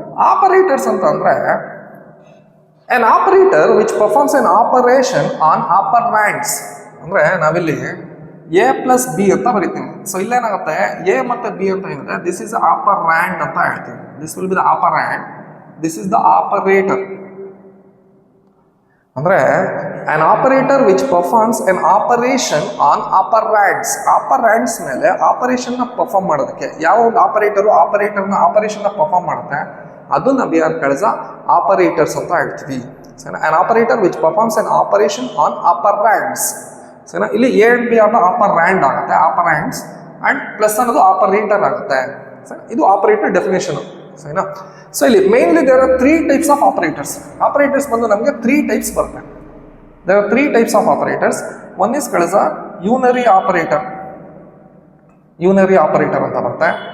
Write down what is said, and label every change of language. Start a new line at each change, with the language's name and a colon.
Kannada: Operators ಅಂತ ಅಂದರೆ
English: an operator which performs an operation on operands.
Kannada: ಅಂದರೆ ನಾವಿಲ್ಲಿ ಎ ಪ್ಲಸ್ ಬಿ ಅಂತ ಬರಿತೀನಿ. ಸೊ ಇಲ್ಲೇನಾಗುತ್ತೆ, ಎ ಮತ್ತು ಬಿ ಅಂತ ಏನಿದೆ,
English: this is operand
Kannada: ಅಂತ ಹೇಳ್ತೀವಿ.
English: This will be the operand, this is the operator.
Kannada: ಅಂದರೆ
English: an operator which performs an operation on operands.
Kannada: ಆಪರ್ಯಾಂಡ್ಸ್ ಮೇಲೆ ಆಪರೇಷನ್ನ ಪರ್ಫಾರ್ಮ್ ಮಾಡೋದಕ್ಕೆ ಯಾವ ಒಂದು ಆಪರೇಟರ್ನ ಆಪರೇಷನ್ನ ಪರ್ಫಾರ್ಮ್ ಮಾಡುತ್ತೆ ಅದನ್ನ
English: we are called operators
Kannada: ಅಂತ ಹೇಳ್ತೀವಿ. ಸರಿನಾ?
English: an operator which performs an operation on operands.
Kannada: ಸರಿನಾ? ಇಲ್ಲಿ ಎ ಅಂಡ್ ಬಿ ಅನ್ನೋ ಆಪರ್ಯಾಂಡ್ ಆಗುತ್ತೆ, ಆಪರ್ಯಾಂಡ್ಸ್, ಅಂಡ್ ಪ್ಲಸ್ ಅನ್ನೋದು ಆಪರೇಟರ್ ಆಗುತ್ತೆ. ಸರಿ, ಇದು ಆಪರೇಟರ್ ಡೆಫಿನೇಷನ್. ಸರಿನಾ? ಸೊ ಇಲ್ಲಿ mainly
English: There are 3 types of operators.
Kannada: Operators ಬಂದು ನಮಗೆ 3 ಟೈಪ್ಸ್ ಬರುತ್ತೆ.
English: There are 3 types of operators. One is called unary operator. Unary operator
Kannada: ಅಂತ ಬರುತ್ತೆ.